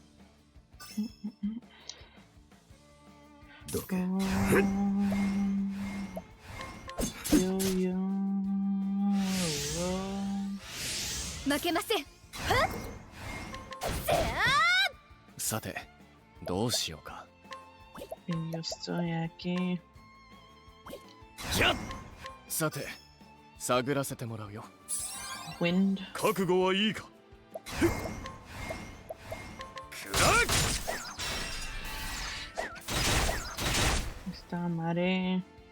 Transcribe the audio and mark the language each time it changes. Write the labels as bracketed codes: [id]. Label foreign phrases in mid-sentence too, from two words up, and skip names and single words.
[ja] どけ。負けません。さてどうしようか。 [es] Yo estoy aquí. [ja] さて探らせてもらうよ。 Wind. 覚悟はいいか。 [es] Está mare.